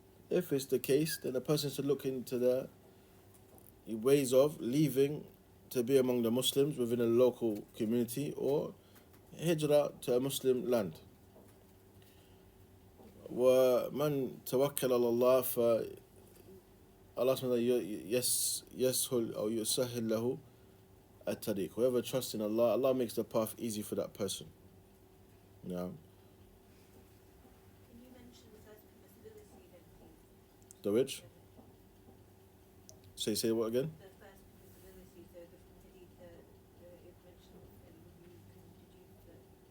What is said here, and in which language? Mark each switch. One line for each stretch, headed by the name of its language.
English: If it's the case, then the person should look into the ways of leaving to be among the Muslims within a local community or hijrah to a Muslim land.
Arabic: ومن توكل على الله Allah يسهل أو يسهل له الطريق.
English: Whoever trusts in Allah, Allah makes the path easy for that person. Yeah. Can you mention the first permissibility then, please? The which? Say what again? The first permissibility, so the hadith it mentions and you can deduce that.